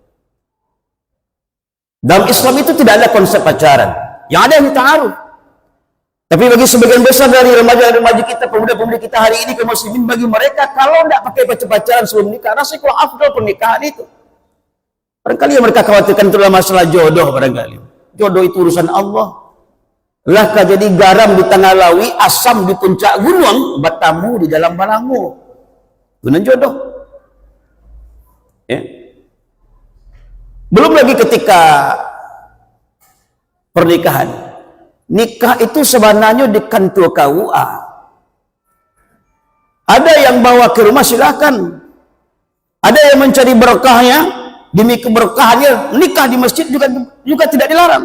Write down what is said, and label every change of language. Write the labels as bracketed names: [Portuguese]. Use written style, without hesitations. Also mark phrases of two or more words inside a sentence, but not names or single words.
[Indonesian] Dalam Islam itu tidak ada konsep pacaran, yang ada yang ta'aruf. Tapi bagi sebagian besar dari remaja-remaja kita, pemuda-pemudi kita hari ini kaum muslimin, bagi mereka kalau tidak pakai pacaran sebelum nikah, rasanya kurang afdal pernikahan itu. Barangkali yang mereka khawatirkan itu adalah masalah jodoh. Barangkali jodoh itu urusan Allah. [Minangkabau] Lahkah jadi garam di tengah lawi, asam di puncak gunung, batamu di dalam balangu. [Indonesian] Guna jodoh. Ya. Belum lagi ketika pernikahan. Nikah itu sebenarnya di kantor KUA. Ada yang bawa ke rumah, silakan. Ada yang mencari berkahnya, demi keberkahannya nikah di masjid juga tidak dilarang.